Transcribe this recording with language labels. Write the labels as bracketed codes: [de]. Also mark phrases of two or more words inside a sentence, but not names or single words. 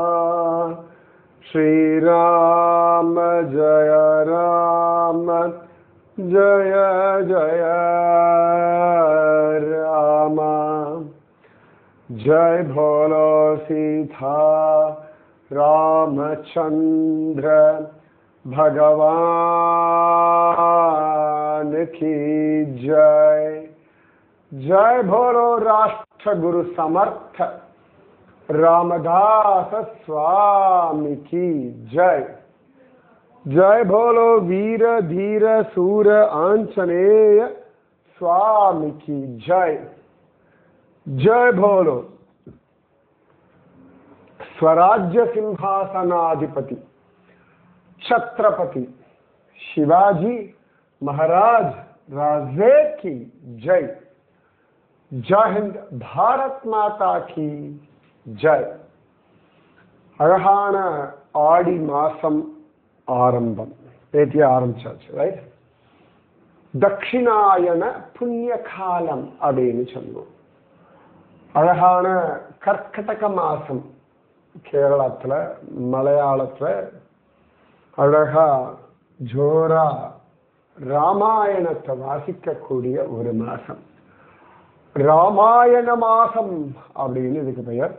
[hi] श्री राम जय राम जय जय राम। जय भोलो सीता रामचंद्र भगवान की जय। जय भोलो राष्ट्र गुरु समर्थ रामदास स्वामी की जय। जय भोलो वीर धीर सूर आंजनेय स्वामी की जय। जय भोलो स्वराज्य सिंहासनाधिपति छत्रपति शिवाजी महाराज राजे की जय। जय हिंद, भारत माता की जय। [ta] அழகான ஆடி மாசம் ஆரம்பம், நேற்று ஆரம்பிச்சாச்சு, ரைட்? தட்சிணாயன புண்ணிய காலம் அப்படின்னு சொல்லுவோம். அழகான கர்க்கடக மாசம் கேரளத்துல மலையாளத்துல அழகா ஜோரா ராமாயணத்தை வாசிக்கக்கூடிய ஒரு மாசம் ராமாயண மாசம் அப்படின்னு இதுக்கு பெயர்.